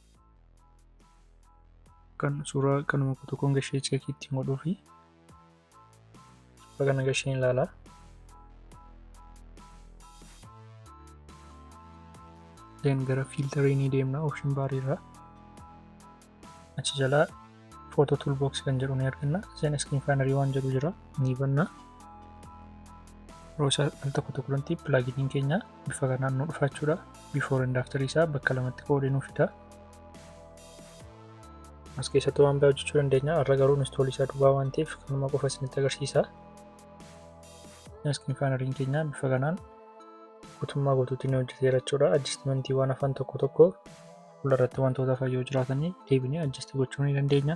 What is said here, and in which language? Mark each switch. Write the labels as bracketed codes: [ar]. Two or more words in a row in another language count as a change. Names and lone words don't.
[om] Kan suuraa kanuma tokkoon gashee check ittiin godhuu fi suuraa kana gasheen ilaala. Then gara filterii ni deemna [en] option bar [om] irra. Achi jala [en] photo toolbox [om] kan jedhu ni arganna. Then skin faanarii waan jedhu jira ni banna. Rosa al tokkotti plugin keenya bifa kanaan nu dhufa jechuudha. [en] Before and after [om] isaa bakka lamatti qoodee nu fida. As keessatti waan baay'ee hojjechuu dandeenya. Har'a garuu install isaa duwwaa waan ta'eef kanuma qofa isinitti agarsiisa. Skin faanariin keenya bifa kanaan guutummaa guutuutti ni hojjeteera jechuudha. Adjustmentii waan afaan tokko fuuldarratti wantoota fayyoo jiraatanii deebinee adjust gochuu ni dandeenya.